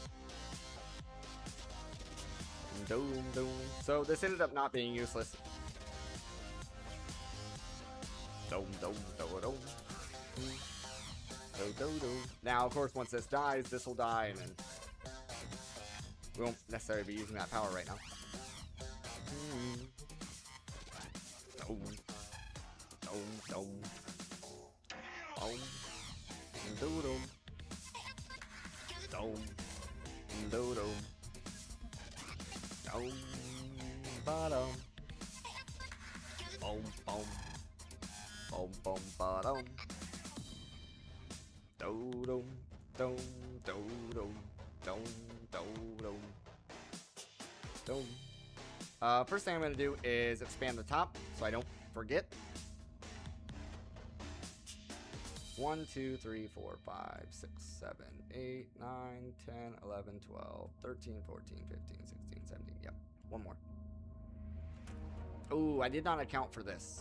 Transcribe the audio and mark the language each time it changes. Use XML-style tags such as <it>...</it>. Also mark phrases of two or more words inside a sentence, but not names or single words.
<en>Doom, doom. So this ended up not being useless. Dome, dome, dome, dome. Do, do, do. Now, of course, once this dies, this will die, and then we won't necessarily be using that power right now. Dome, dome, dome. Dome, do, dome. Dome, do, dome. Dome, ba-dum. Boom, boom. Boom, boom, ba-dum. Do-dum, dum, do-dum, dum, do-dum, dum. First thing I'm going to do is expand the top so I don't forget. 1, 2, 3, 4, 5, 6, 7, 8, 9, 10, 11, 12, 13, 14, 15, 16, 17. Yep, one more. Ooh, I did not account for this.</en>